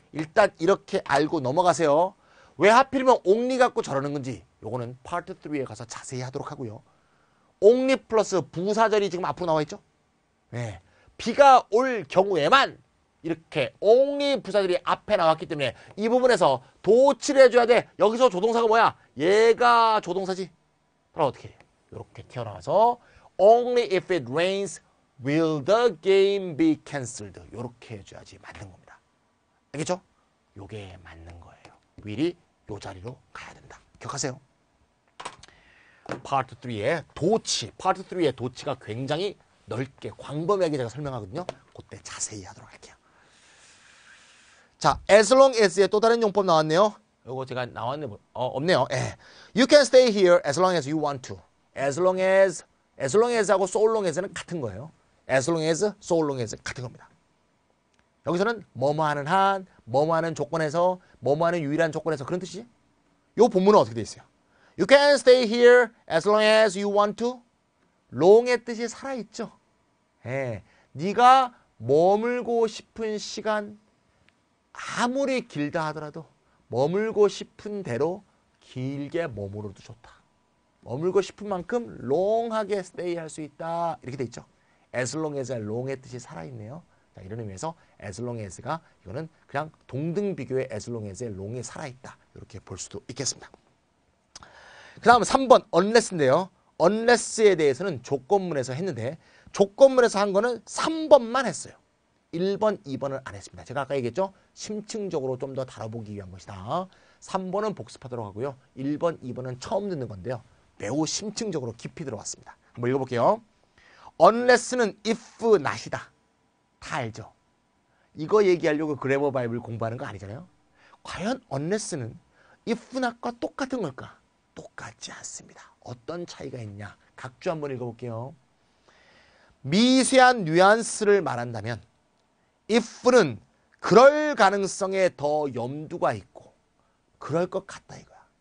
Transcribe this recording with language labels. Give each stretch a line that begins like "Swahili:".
Korean: 일단 이렇게 알고 넘어가세요. 왜 하필이면 only 갖고 저러는 건지 요거는 파트 3에 가서 자세히 하도록 하고요. only 플러스 부사절이 지금 앞으로 나와 있죠. 네. 비가 올 경우에만 이렇게 only 부사절이 앞에 나왔기 때문에 이 부분에서 도치를 해줘야 돼. 여기서 조동사가 뭐야? 얘가 조동사지. 그럼 어떻게 해요?
English: 이렇게 튀어나와서 only if it rains will the game be cancelled.
Korean: 이렇게 해줘야지 맞는 겁니다. 알겠죠? 요게 맞는 거예요. will이 요 자리로 가야 된다. 기억하세요. 파트 3의 도치. 파트 3의 도치가 굉장히 넓게 광범위하게 제가 설명하거든요. 그때 자세히 하도록 할게요. 자, as long as의 또 다른 용법 나왔네요. 요거 제가 나왔네. 없네요.
English: You can stay here as long as you want to. as long as하고 so long as는 같은 거예요.
Korean: as long as, so long as 같은 겁니다. 여기서는 뭐뭐 하는 한, 뭐뭐 하는 조건에서, 뭐뭐 하는 유일한 조건에서 그런 뜻이지. 요 본문은 어떻게 돼 있어요?
English: You can stay here as long as you want to.
Korean: long의 뜻이 살아있죠. 네가 머물고 싶은 시간, 아무리 길다 하더라도 머물고 싶은 대로 길게 머무러도 좋다. 머물고 싶은 만큼 롱하게 스테이 할 수 있다. 이렇게 돼 있죠. as long as long의 뜻이 살아있네요. 자, 이런 의미에서 as long as가 이거는 그냥 동등 비교의 as long as의 long이 살아있다. 이렇게 볼 수도 있겠습니다. 그 다음 3번 unless인데요. unless에 대해서는 조건문에서 했는데 조건문에서 한 거는 3번만 했어요. 1번, 2번을 안 했습니다. 제가 아까 얘기했죠. 심층적으로 좀 더 다뤄보기 위한 것이다. 3번은 복습하도록 하고요. 1번, 2번은 처음 듣는 건데요. 매우 심층적으로 깊이 들어왔습니다. 한번 읽어볼게요. unless는 if not이다. 다 알죠? 이거 얘기하려고 그래머 바이블 공부하는 거 아니잖아요. 과연 unless는 if not과 똑같은 걸까? 똑같지 않습니다. 어떤 차이가 있냐? 각주 한번 읽어볼게요. 미세한 뉘앙스를 말한다면 if는 그럴 가능성에 더 염두가 있고 그럴 것 같다 이거야.